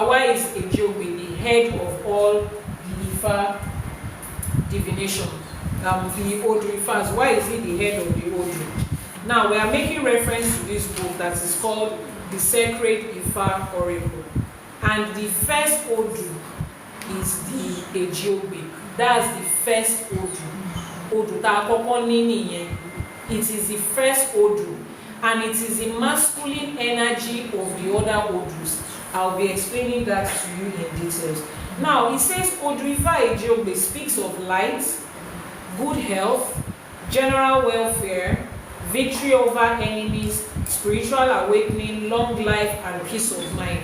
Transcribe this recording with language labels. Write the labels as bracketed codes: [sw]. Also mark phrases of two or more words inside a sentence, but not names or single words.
[en] Why is Ejiobe the head of all the Ifa divination? The Odu Ifas. Why is he the head of the Odu? Now, we are making reference to this book that is called The Sacred Ifa Oracle. And the first Odu is the Ejiobe. That's the first Odu. [yo] Odu ta kọ́kọ́ ní nìyẹn. [en] It is the first Odu, and it is the masculine energy of the other Odus. I'll be explaining that to you in details. Now, it says Odu Ifa Ejiobe speaks of light, good health, general welfare, victory over enemies, spiritual awakening, long life, and peace of mind.